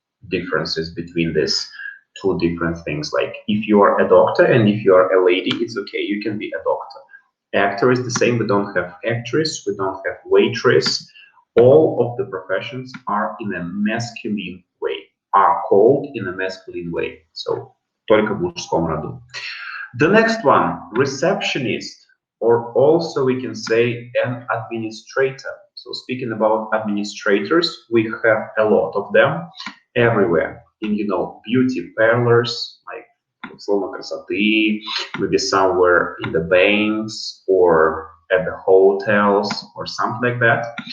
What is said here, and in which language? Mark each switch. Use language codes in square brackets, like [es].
[en] differences between these two different things. Like if you are a doctor and if you are a lady, it's okay, you can be a doctor. Actor is the same, we don't have actress, we don't have waitress. All of the professions are in a masculine way, are called in a masculine way. [ru] So, только в мужском роду. [en] The next one, receptionist, or also we can say an administrator. So speaking about administrators, we have a lot of them everywhere. In, beauty parlors, like salon красоты, maybe somewhere in the banks or at the hotels or something like that.